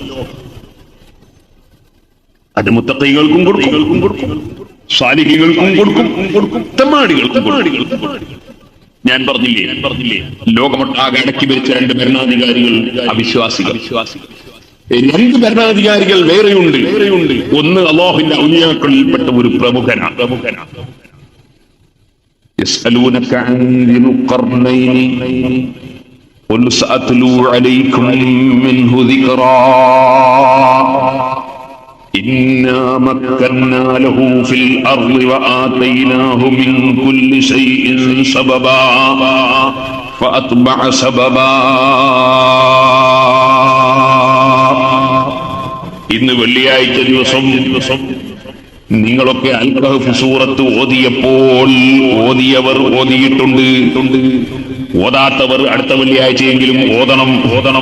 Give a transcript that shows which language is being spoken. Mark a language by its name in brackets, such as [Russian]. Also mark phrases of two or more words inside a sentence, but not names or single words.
[Malayalam] അത് മുത്തഖീകൾക്കും കൊടുക്കും, സാലിഹീകൾക്കും കൊടുക്കും, തെമ്മാടികൾക്കും കൊടുക്കും. ഞാൻ പറഞ്ഞില്ലേ ലോകമൊട്ടാകെ അടക്കി ഭരിച്ച 2 ഭരണാധികാരികൾ അവിശ്വാസികൾ. 2 ഭരണാധികാരികൾ വേറെയുണ്ട്. ഒന്ന് അല്ലാഹുവിന്റെ ഔലിയാക്കളിൽപ്പെട്ട ഒരു പ്രമുഖനാണ്. [Arabic] يسألونك عن ذي القرنين قل سأتلو عليكم منه ذكرا إنا مكنا له في الأرض وآتيناه من كل شيء سببا فأتبع سببا. [Malayalam] ഇന്ന് വെള്ളിയാഴ്ച ദിവസം നിങ്ങളൊക്കെ [Arabic] الكهف [Malayalam] സൂറത്ത് ഓതിയവർ ഓതിയിട്ടുണ്ട്. ഓതാത്തവർ അടുത്ത വെള്ളിയാഴ്ചയെങ്കിലും ഓതണം.